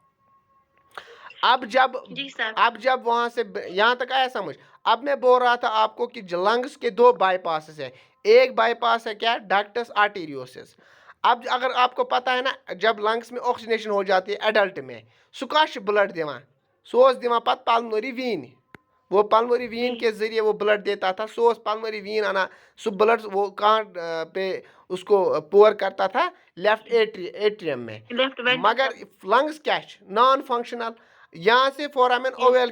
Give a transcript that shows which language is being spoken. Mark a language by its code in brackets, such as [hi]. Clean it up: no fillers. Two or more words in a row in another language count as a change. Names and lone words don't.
[ur] آیا سمجھ؟ اب جب جی سر. اب جب وہاں سے یہاں تک آیا سمجھ۔ اب میں بول رہا تھا آپکو کہ لنگز کے دو بائی پاس ہے. ایک بائی پاس ہے کیا, [en] ductus arteriosus. [ur] اب اگر آپکو پتا ہے نا، جب لنگز میں آکسیجنیشن ہو جاتی ہے ایڈلٹ میں, [ks] सह कह ब्लड दिवान, सह दिवान पत [en] pulmonary vein. [ur] وہ [en] pulmonary vein [ur] کے ذریعے وہ بلڈ دیتا تھا، سو [en] pulmonary vein [ur] آنا، سو بلڈ وہ کہاں پہ اسکو پور کرتا تھا, [en] left atrium [ur] میں. लेफ्ट मगर वेंट्रिकल। لنگز کیا [en] non functional, [ur] یہاں سے فورامین यस ओवेल